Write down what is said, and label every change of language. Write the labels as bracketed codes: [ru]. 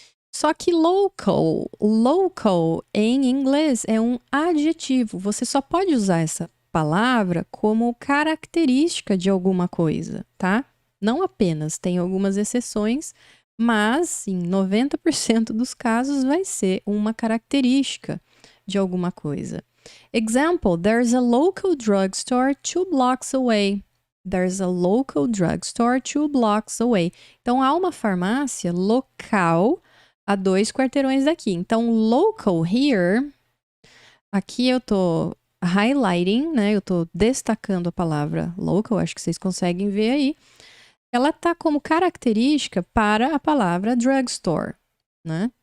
[pt] Só que local em inglês é um adjetivo. Você só pode usar essa palavra como característica de alguma coisa, tá? Não apenas, tem algumas exceções, mas em 90% dos casos vai ser uma característica de alguma coisa. [en] Example, there's a local drugstore 2 blocks away. There's a local drugstore 2 blocks away. [pt] Então, há uma farmácia local a 2 quarteirões daqui. Então, local here, aqui eu tô highlighting, né? Eu tô destacando a palavra local, acho que vocês conseguem ver aí. Ela tá como característica para a palavra drugstore, né?